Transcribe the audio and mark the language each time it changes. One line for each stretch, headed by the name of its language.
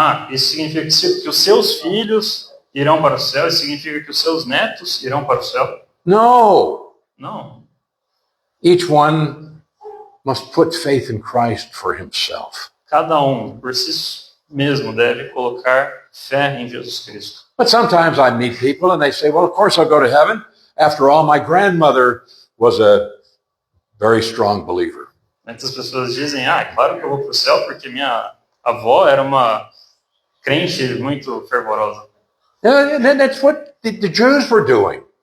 Portuguese: Isso significa que os seus filhos irão para o céu? Isso significa que os seus netos irão para o céu? No. Não.
English: Each one must put faith in Christ for himself.
Portuguese: Cada por si mesmo, deve colocar fé em Jesus Cristo.
English: But sometimes I meet people and they say, well, of course I'll go to heaven. After all, my grandmother was a very strong believer.
Portuguese: Muitas pessoas dizem, claro que eu vou para o céu porque minha avó era uma crente muito fervorosa.
English: And that's what the Jews were doing.